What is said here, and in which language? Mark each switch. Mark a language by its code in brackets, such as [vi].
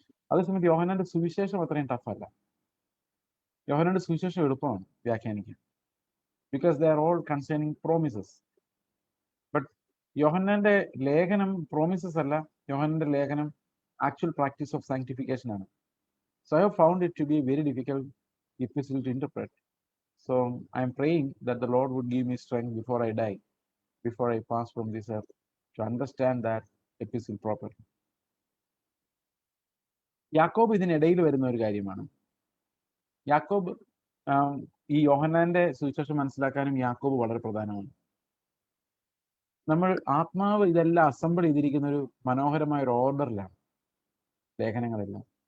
[ml] അതേസമയത്ത് യോഹന്നാന്റെ സുവിശേഷം അത്രയും ടഫല്ല. യോഹന്നാന്റെ സുവിശേഷം എളുപ്പമാണ് വ്യാഖ്യാനിക്കാൻ, [en] Because they are all concerning promises. [ml] But യോഹന്നാന്റെ ലേഖനം പ്രോമിസസ് അല്ല, യോഹന്നാന്റെ ലേഖനം [en] actual practice of sanctification [ml] ആണ്. [en] So I have found it to be a very difficult epistle to interpret. So I am praying that the Lord would give me strength before I die, before I pass from this earth, to understand that epistle properly. [ml] യാക്കോബ് ഇതിനിടയിൽ വരുന്ന ഒരു കാര്യമാണ്. യാക്കോബ് ഈ യോഹന്നാന്റെ സുവിശേഷം മനസ്സിലാക്കാനും യാക്കോബ് വളരെ പ്രധാനമാണ്. നമ്മൾ ആത്മാവ് ഇതെല്ലാം അസംബിൾ ചെയ്തിരിക്കുന്ന ഒരു മനോഹരമായ ഒരു ഓർഡറിലാണ് ലേഖനങ്ങളെല്ലാം.